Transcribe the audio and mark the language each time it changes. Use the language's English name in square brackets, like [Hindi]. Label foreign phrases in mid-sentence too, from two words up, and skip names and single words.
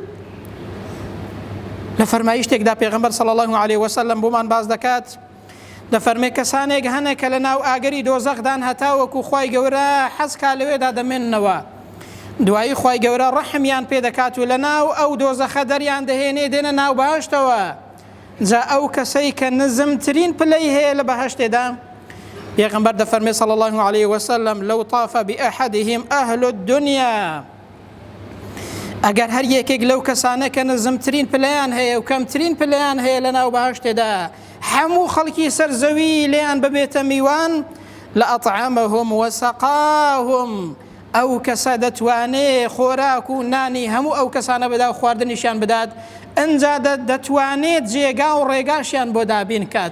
[Central Kurdish] لە فەرمایشتێکدا پێغەمبەر [Arabic] صلی الله عليه وسلم [Central Kurdish] بۆمان باز دەکات، دەفەرمێ کەسانێک هەنە کە لە ناو ئاگەری دۆزەخدان هەتاوەکو خوای گەورە حەزکا لەوێدا دەمێننەوە، دوایی خوای گەورە ڕەحمیان پێ دەکات و لە ناو ئەو دۆزەخە دەریان دەهێنێ دێنە ناو بەهشتەوە. جا ئەو کەسەی کە نزمترین پلەی هەیە لە بەهشتێدا، پێغەمبەر دەفەرمێ [Arabic] صلی الله عليه وسلم لو طاف بأحدهم أهل الدنيا، [Central Kurdish] ئەگەر هەر یەکێک لەو کەسانە کە نزمترین پلەیان هەیە و کەمترین پلەیان هەیە لە ناو بەهشتێدا، هەموو خەڵکی سەرزەوی لێیان ببێتە میوان، [Arabic] لأطعمهم وسقاهم، [Central Kurdish] ئەو کەسە دەتوانێ خۆراک و نانی هەموو ئەو کەسانە بەدا و خواردنیشیان بدات، ئەنجا دەتوانێت جێگا و ڕێگاشیان بۆ دابین کات.